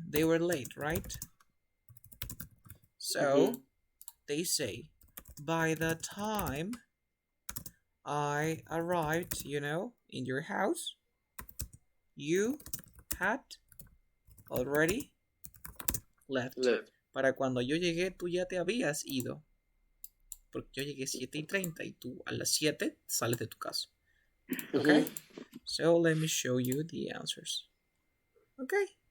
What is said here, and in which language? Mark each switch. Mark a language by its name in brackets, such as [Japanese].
[English] They were late, right? So they say, by the time I arrived, in your house, you had already left. [Spanish] Para cuando yo llegué, tú ya te habías ido. Porque yo llegué 7:30 y tú a las 7 sales de tu casa. [English] Okay? So let me show you the answers. Okay?